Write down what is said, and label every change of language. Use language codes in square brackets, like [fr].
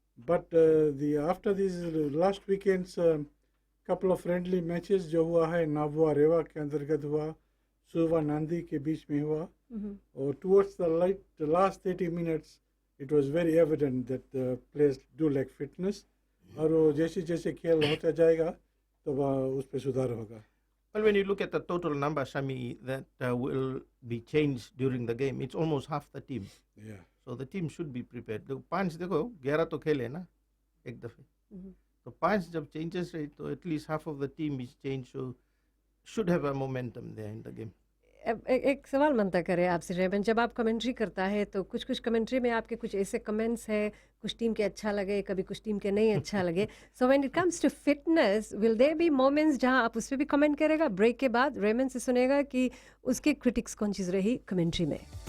[en] But after these last weekends couple of friendly matches [hi] जो हुआ है, नाबुआ रेवा के अंतर्गत हुआ, सुवा नांदी के बीच में हुआ, [en] और towards the last 30 minutes it was very evident that the players do lack fitness, [hi] और वो जैसे जैसे खेल होता जाएगा तो उस पर सुधार होगा. [en] Well, when you look at the total number, Shami, that will be changed during the game, it's almost half the team. Yeah. So the team should be prepared. [hi] तो 5 देखो 11 तो खेले ना एक दफे, तो 5 जब [en] changes रही तो at least half of the team is changed, so should have a momentum there in the game. [hi] एक सवाल मनता करे आपसे रेमन, जब आप कमेंट्री करता है तो कुछ कुछ कमेंट्री में आपके कुछ ऐसे कमेंट्स है, कुछ टीम के अच्छा लगे, कभी कुछ टीम के नहीं अच्छा लगे. [en] so when it comes to fitness, will there be moments [hi] जहां आप उस पर भी कमेंट करेगा? ब्रेक के बाद रेमन से सुनेगा कि उसके क्रिटिक्स कौन चीज़ रही कमेंट्री में.